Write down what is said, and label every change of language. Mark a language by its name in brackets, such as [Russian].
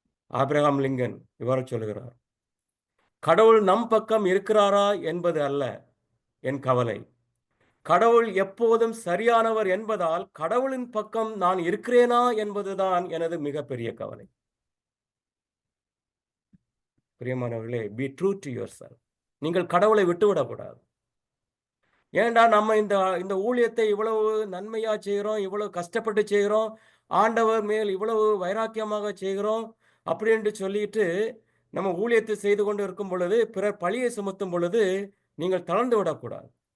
[Tamil] Abraham Lincoln இவ்வாறு சொல்லுகிறார், கடவுள் நம் பக்கம் இருக்கிறாரா என்பது அல்ல என் கவலை, கடவுள் எப்போதும் சரியானவர் என்பதால் கடவுளின் பக்கம் நான் இருக்கிறேனா என்பதுதான் எனது மிகப்பெரிய கவலை. பிரியமானவர்களே, [English] be true to yourself. [Tamil] நீங்கள் கடவுளை விட்டுவிடக்கூடாது. ஏண்டா நம்ம இந்த ஊழியத்தை இவ்வளவு நன்மையா செய்கிறோம், இவ்வளவு கஷ்டப்பட்டு செய்கிறோம், ஆண்டவர் மேல் இவ்வளவு வைராக்கியமாக செய்கிறோம் அப்படின்னு சொல்லிட்டு நம்ம ஊழியத்தை செய்து கொண்டு இருக்கும் பொழுது, பிறர் பழியை சுமத்தும் பொழுது நீங்கள் தளர்ந்து விடக்கூடாது.